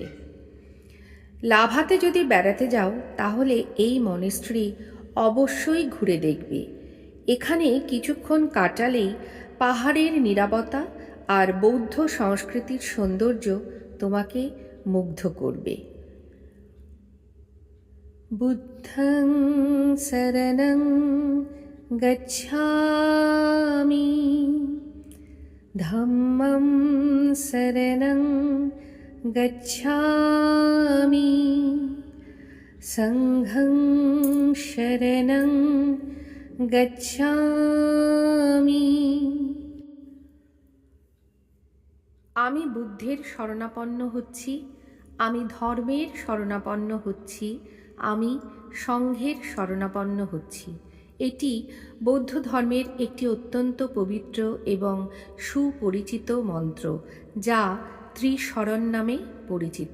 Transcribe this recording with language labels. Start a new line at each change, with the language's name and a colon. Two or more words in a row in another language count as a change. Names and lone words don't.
Bangla: লাভাতে যদি বেড়াতে যাও তাহলে এই মনেস্ট্রি অবশ্যই ঘুরে দেখবে। এখানে কিছুক্ষণ কাটালেই পাহাড়ের নীরবতা আর বৌদ্ধ সংস্কৃতির সৌন্দর্য তোমাকে মুগ্ধ করবে।
Pali: বুদ্ধং শরণং গচ্ছামি, ধম্মং শরণং গচ্ছামি, সংঘং শরণং গচ্ছামি।
Bangla: আমি বুদ্ধের শরণাপন্ন হচ্ছি, আমি ধর্মের শরণাপন্ন হচ্ছি, আমি সংঘের শরণাপন্ন হচ্ছি। এটি বৌদ্ধ ধর্মের একটি অত্যন্ত পবিত্র এবং সুপরিচিত মন্ত্র, যা ত্রিশরণ নামে পরিচিত।